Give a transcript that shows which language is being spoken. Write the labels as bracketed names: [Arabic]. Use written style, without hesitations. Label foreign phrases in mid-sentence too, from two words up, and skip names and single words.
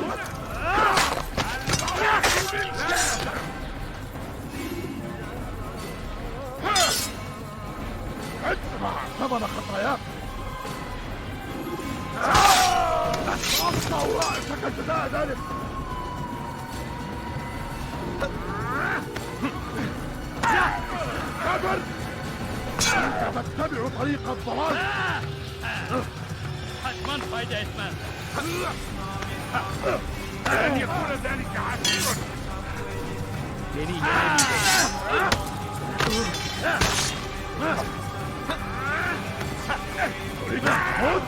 [Arabic] ادفع ثمن خطاياك أقطع رأسك جزاء ذلك كبر أنت تتبع طريق الضلال [Turkish] Kaçman fayda etmez. [Arabic] لن يكون ذلك عسيرا [Turkish] Beni yenemeyeceksin. [Arabic] تريد أن تموت؟